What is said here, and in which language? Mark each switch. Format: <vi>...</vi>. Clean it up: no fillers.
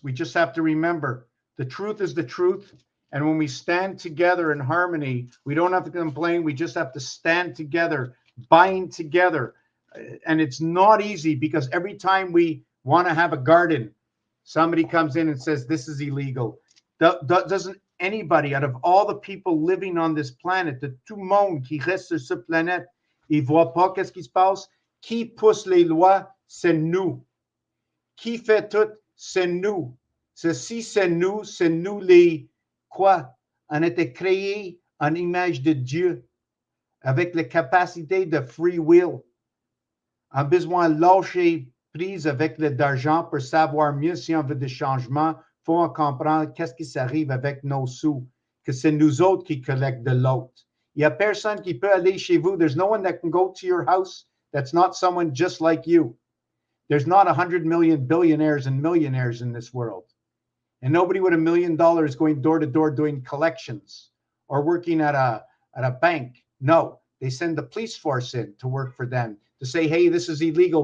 <en>We just have to remember the truth is the truth. And when we stand together in harmony, we don't have to complain. We just have to stand together, bind together. And it's not easy because every time we want to have a garden, somebody comes in and says, this is illegal. Doesn't anybody out of all the people living on this planet,</en> <fr>de tout monde qui reste sur cette planète, ils voient pas qu'est-ce qui se passe? Qui pousse les lois? C'est nous. Qui fait tout? C'est nous. Ceci, c'est nous les quoi? On a été créés en image de Dieu avec la capacité de free will. On a besoin de lâcher prise avec l'argent pour savoir mieux si on veut des changements. Il faut comprendre qu'est-ce qui s'arrive avec nos sous, que c'est nous autres qui collectent de l'autre. Il n'y a personne qui peut aller chez vous.</fr> <en>There's no one that can go to your house that's not someone just like you. There's not 100 million billionaires and millionaires in this world. And nobody with $1 million going door to door doing collections or working at a bank. No, they send the police force in to work for them to say, hey, this is illegal.</en>